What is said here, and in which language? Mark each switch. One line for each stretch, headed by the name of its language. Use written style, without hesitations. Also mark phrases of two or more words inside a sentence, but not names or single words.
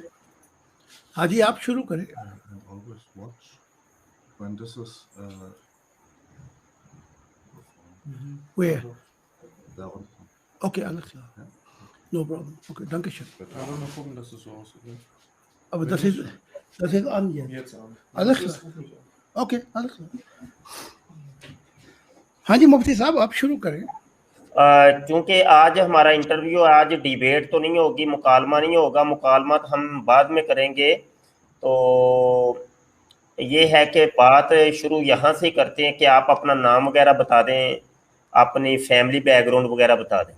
Hindi: हाँ जी आप शुरू करें। Where?
German: Okay, alles klar.
English: No problem.
German: Okay, danke schön. Aber mal gucken, dass es so aussieht. Aber das ist an jetzt. Jetzt an. Alles klar. Okay, alles klar.
Hindi: हाँ जी मुफ्ती साहब आप शुरू करें। क्योंकि आज हमारा इंटरव्यू, आज डिबेट तो नहीं होगी, मुकालमा नहीं होगा, मुकालमा तो हम बाद में करेंगे। तो ये है कि बात शुरू यहाँ से करते हैं कि आप अपना नाम वगैरह बता दें, अपनी फैमिली बैकग्राउंड वगैरह बता दें।